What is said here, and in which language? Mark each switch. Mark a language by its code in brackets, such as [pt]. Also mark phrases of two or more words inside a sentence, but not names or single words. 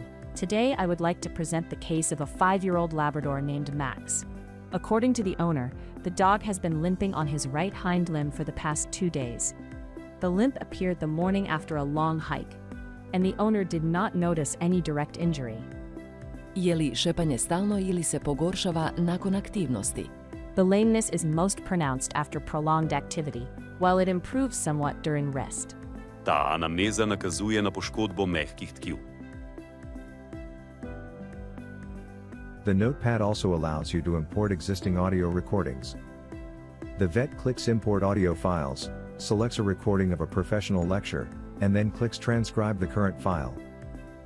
[en] Today I would like to present the case of a 5-year-old Labrador named Max. According to the owner, the dog has been limping on his right hind limb for the past 2 days. The limp appeared the morning after a long hike, and the owner did not notice any direct injury. [hr] Je li šepanje stalno ili se pogoršava nakon aktivnosti? [en] The lameness is most pronounced after prolonged activity, while it improves somewhat during rest. [sl] Ta anamneza nakazuje na poškodbo mehkih tkiv. [en] The Notepad also allows you to import existing audio recordings. The vet clicks Import Audio Files, selects a recording of a professional lecture, and then clicks Transcribe the current file.